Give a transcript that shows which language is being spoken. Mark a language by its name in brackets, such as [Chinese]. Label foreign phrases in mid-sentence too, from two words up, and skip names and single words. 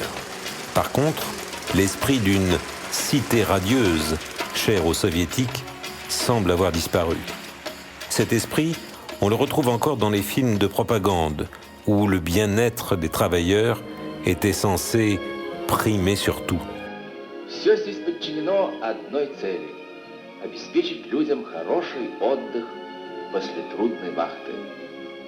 [French] Par contre, l'esprit d'une cité radieuse, chère aux soviétiques, semble avoir disparu. Cet esprit, on le retrouve encore dans les films de propagande, où le bien-être des travailleurs était censé primer sur tout. [Russian] Все здесь подчинено одной цели – обеспечить людям хороший отдых после трудной вахты.